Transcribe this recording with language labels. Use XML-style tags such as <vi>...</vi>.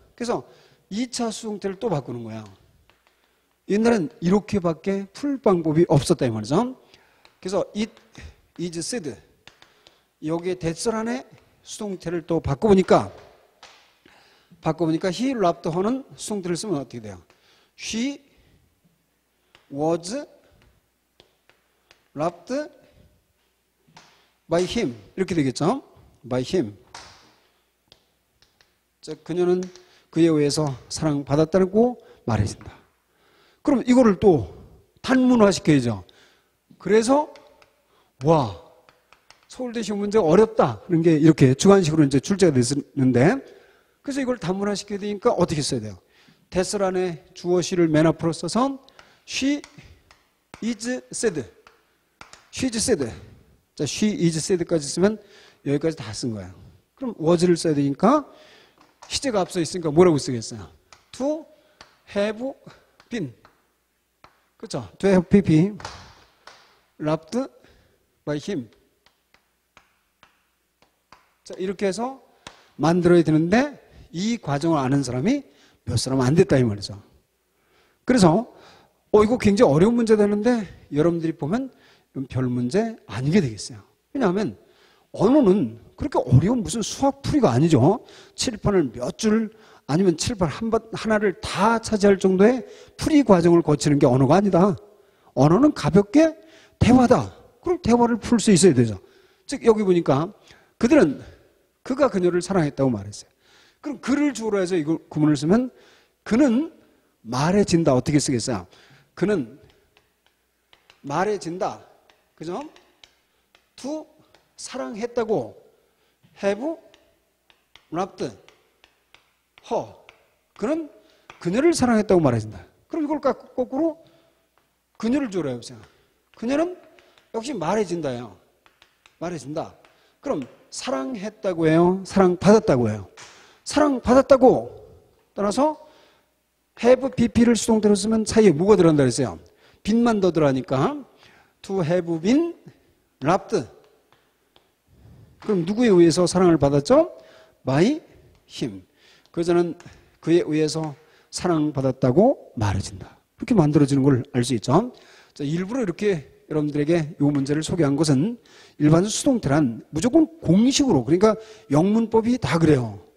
<ko>그래서 2차 수동태를 또 바꾸는 거예요. 옛날엔 이렇게밖에 풀 방법이 없었다 이 말이죠. 그래서</ko> <en>it is said</en> <ko>여기에 대절 안에 수동태를 또 바꿔보니까</ko> <en>he loved her</en> <ko>는 수동태를 쓰면 어떻게 돼요?</ko> <en>She was loved by him</en> <ko>이렇게 되겠죠?</ko> <en>by him.</en> <ko>자, 그녀는 그에 의해서 사랑받았다고 말해진다. 그럼 이거를 또 단문화 시켜야죠. 그래서 와 서울대 시험 문제가 어렵다. 그런 게 이렇게 주관식으로 이제 출제가 됐는데, 그래서 이걸 단문화시켜야 되니까 어떻게 써야 돼요? 대설 안에 주어 she를 맨 앞으로 써서</ko> <en>she is sad. she is sad.</en> <ko>자,</ko> <en>she is sad</en> <ko>까지 쓰면 여기까지 다 쓴 거예요. 그럼 was를 써야 되니까 시제가 앞서 있으니까 뭐라고 쓰겠어요?</ko> <en>to have been. 그렇죠? to have been loved by him.</en> <ko>자, 이렇게 해서 만들어야 되는데 이 과정을 아는 사람이 몇 사람 안 됐다 이 말이죠. 그래서 이거 굉장히 어려운 문제 되는데 여러분들이 보면 별 문제 아니게 되겠어요. 왜냐하면 언어는 그렇게 어려운 무슨 수학 풀이가 아니죠. 칠판을 몇 줄 아니면 칠판 하나를 다 차지할 정도의 풀이 과정을 거치는 게 언어가 아니다. 언어는 가볍게 대화다. 그럼 대화를 풀 수 있어야 되죠. 즉 여기 보니까 그들은 그가 그녀를 사랑했다고 말했어요. 그럼 그를 주어로 해서 이거 구문을 쓰면 그는 말해진다. 어떻게 쓰겠어요? 그는 말해진다. 그죠?</ko> <en>to</en> <ko>사랑했다고</ko> <en>have loved her.</en> <ko>그는 그녀를 사랑했다고 말해진다. 그럼 이걸 거꾸로 그녀를 주어로 해보세요. 그녀는 역시 말해진다예요. 말해진다. 그럼 사랑했다고 해요? 사랑받았다고 해요? 사랑받았다고 따라서 have BP를 수동태로 쓰면 사이에 뭐가 들어간다 그랬어요? 빈만 더 들어가니까</ko> <en>to have been loved.</en> <ko>그럼 누구에 의해서 사랑을 받았죠?</ko> <en>by him.</en> <ko>그저는 그에 의해서 사랑받았다고 말해진다. 그렇게 만들어지는 걸 알 수 있죠. 자, 일부러 이렇게 여러분들에게 이 문제를 소개한 것은 일반 수동태란 무조건 공식으로, 그러니까 영문법이 다 그래요.</ko>